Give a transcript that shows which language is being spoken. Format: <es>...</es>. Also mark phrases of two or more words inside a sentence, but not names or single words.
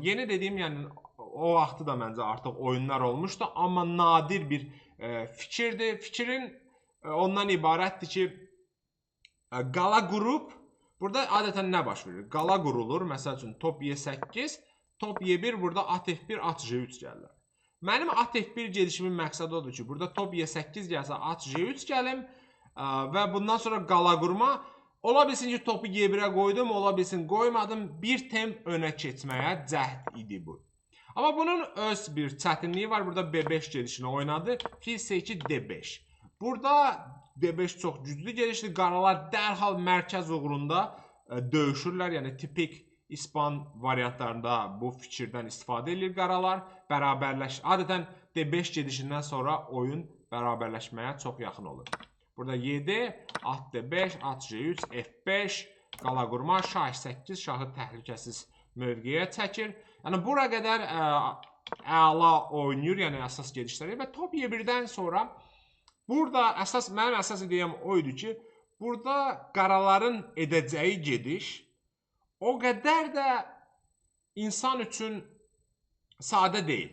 <az>Yeni dediyim, yəni o vaxtı da məncə artıq oyunlar olmuşdu, amma nadir bir fikirdir. Fikrin ondan ibarətdir ki, qala qurub, burada adətən nə baş verir? Qala qurulur, məsəl üçün top Y8, top Y1, burada at F1, at J3 gəlirlər. Mənim at F1 gedişimin məqsədi odur ki, burada top Y8 gəlsə, at J3 gəlim və bundan sonra qala qurma. Ola bilsin ki, topu Y1-ə qoydum, ola bilsin qoymadım. Bir temp önə keçməyə cəhd idi bu. Amma bunun öz bir çətinliyi var. Burada B5 gedişini oynadı. Fil C2, D5. Burada D5 çox güclü gedişdir. Qaralar dərhal mərkəz uğrunda döyüşürlər. Yəni tipik İspan variantlarında bu fikirdən istifadə edir qaralar. Adətən D5 gedişindən sonra oyun bərabərləşməyə çox yaxın olur. Burada 7, at D5, at G3, F5, qala qurma, şah 8, şahı təhlükəsiz mövqeyə çəkir. Yəni bura qədər əla oynayır, yəni əsas gedişləri və top Y1-dən sonra burada mənim əsas ideyam o idi ki, burada qaraların edəcəyi gediş o qədər də insan üçün sadə deyil.</az>